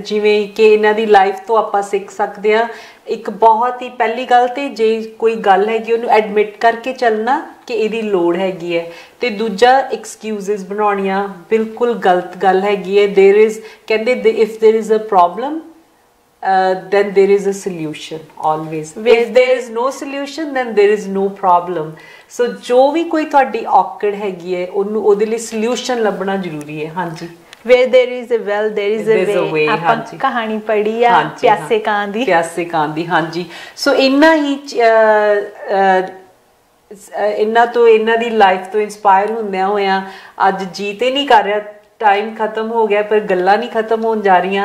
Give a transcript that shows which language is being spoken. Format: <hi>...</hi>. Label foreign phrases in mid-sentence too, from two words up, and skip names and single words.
<pa>ਜਿਵੇਂ ਕਿ ਇਹਨਾਂ ਦੀ ਲਾਈਫ ਤੋਂ ਆਪਾਂ ਸਿੱਖ ਸਕਦੇ ਹਾਂ ਇੱਕ ਬਹੁਤ ਹੀ ਪਹਿਲੀ ਗੱਲ ਤੇ ਜੇ ਕੋਈ ਗੱਲ ਹੈਗੀ ਉਹਨੂੰ ਐਡਮਿਟ ਕਰਕੇ ਚੱਲਣਾ ਕਿ ਇਹਦੀ ਲੋੜ ਹੈਗੀ ਹੈ, ਤੇ ਦੂਜਾ ਐਕਸਕਿਊਜ਼ਸ ਬਣਾਉਣੀਆਂ ਬਿਲਕੁਲ ਗਲਤ ਗੱਲ ਹੈਗੀ ਹੈ।</pa> <en>there is ਕਹਿੰਦੇ if there is a problem then there is a solution always. If there is no solution then there is no problem.</en> <pa>So ਜੋ ਵੀ ਕੋਈ ਤੁਹਾਡੀ ਔਕੜ ਹੈਗੀ ਹੈ ਉਹਨੂੰ ਉਹਦੇ ਲਈ ਸੋਲੂਸ਼ਨ ਲੱਭਣਾ ਜ਼ਰੂਰੀ ਹੈ। ਹਾਂਜੀ,</pa> <en>where there is a well there is a way।</en> <pa>ਆਪਾਂ ਕਹਾਣੀ ਪੜ੍ਹੀ ਆ ਪਿਆਸੇ ਕਾਂ ਦੀ। ਹਾਂਜੀ, ਸੋ ਇੰਨਾ ਹੀ ਇਹਨਾਂ ਤੋਂ ਇਹਨਾਂ ਦੀ ਲਾਈਫ ਤੋਂ ਇੰਸਪਾਇਰ ਹੁੰਦਿਆਂ ਹੋਇਆਂ ਅੱਜ ਜੀ ਤੇ ਨਹੀਂ ਕਰ ਰਿਹਾ, ਟਾਈਮ ਖਤਮ ਹੋ ਗਿਆ, ਪਰ ਗੱਲਾਂ ਨਹੀਂ ਖਤਮ ਹੋਣ ਜਾ ਰਹੀਆਂ।</pa>